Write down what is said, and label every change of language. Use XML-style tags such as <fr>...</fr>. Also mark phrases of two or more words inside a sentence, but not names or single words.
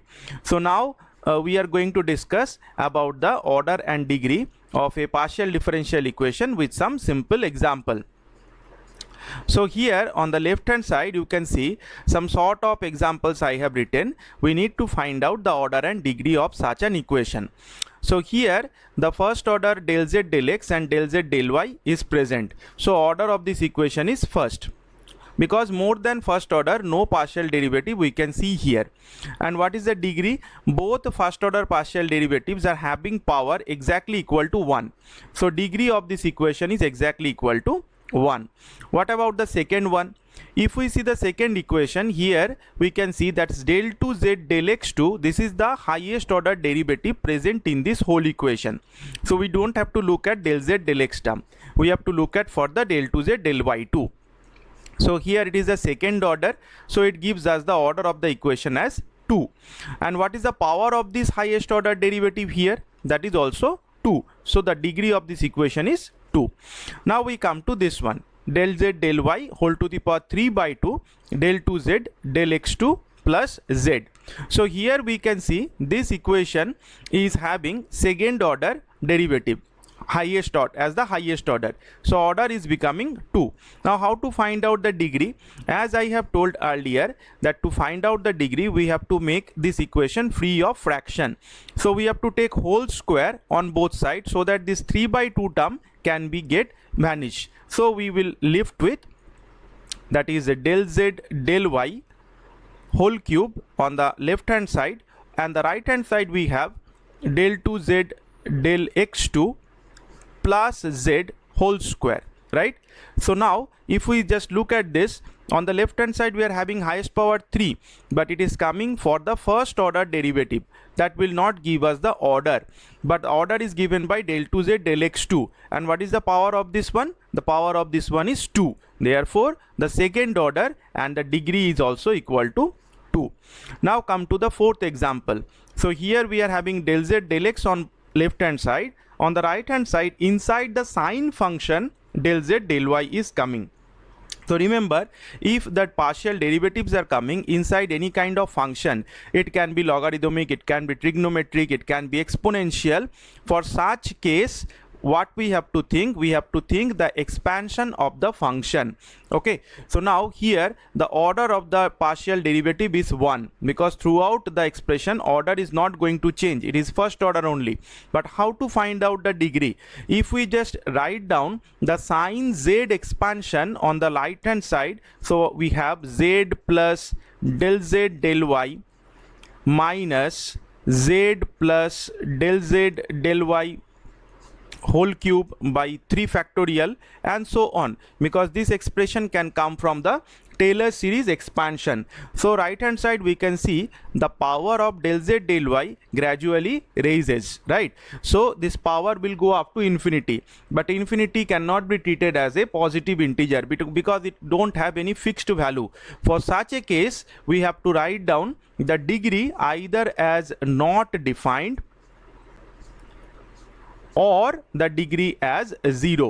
<en>So now we are going to discuss about the order and degree of a partial differential equation with some simple example. So here on the left hand side you can see some sort of examples I have written. We need to find out the order and degree of such an equation. So here the first order del z del x and del z del y is present. So order of this equation is first, because more than first order no partial derivative we can see here. And what is the degree? Both first order partial derivatives are having power exactly equal to 1. So degree of this equation is exactly equal to 1. What about the second one? If we see the second equation, here we can see that del 2z del x2, this is the highest order derivative present in this whole equation. So we don't have to look at del z del x term, we have to look at for the del 2z del y2. So here it is the second order, so it gives us the order of the equation as 2. And what is the power of this highest order derivative here? That is also 2. So the degree of this equation is 2. Now we come to this one, del z del y whole to the power 3 by 2 del 2z del x2 plus z. So here we can see this equation is having second order derivative, highest order as the highest order. So order is becoming 2. Now how to find out the degree? As I have told earlier that to find out the degree we have to make this equation free of fraction. So we have to take whole square on both sides so that this 3 by 2 term can be get vanished. So we will left with, that is del z del y whole cube on the left hand side, and the right hand side we have del 2z del x2 plus z whole square, right? So now if we just look at this, on the left hand side we are having highest power 3, but it is coming for the first order derivative. That will not give us the order, but the order is given by del 2z del x2. And what is the power of this one? The power of this one is 2. Therefore the second order and the degree is also equal to 2. Now come to the fourth example. So here we are having del z del x on left hand side. On the right hand side, inside the sine function, del z del y is coming. So remember, if that partial derivatives are coming inside any kind of function, it can be logarithmic, it can be trigonometric, it can be exponential. For such case, what we have to think? We have to think the expansion of the function. Okay, so now here the order of the partial derivative is 1, because throughout the expression order is not going to change, it is first order only. But how to find out the degree? If we just write down the sine z expansion on the right hand side, so we have z plus del z del y minus z plus del z del y whole cube by 3 factorial and so on, because this expression can come from the Taylor series expansion. So right hand side we can see the power of del z del y gradually raises, right? So this power will go up to infinity, but infinity cannot be treated as a positive integer because it don't have any fixed value. For such a case we have to write down the degree either as not defined or the degree as 0.</en>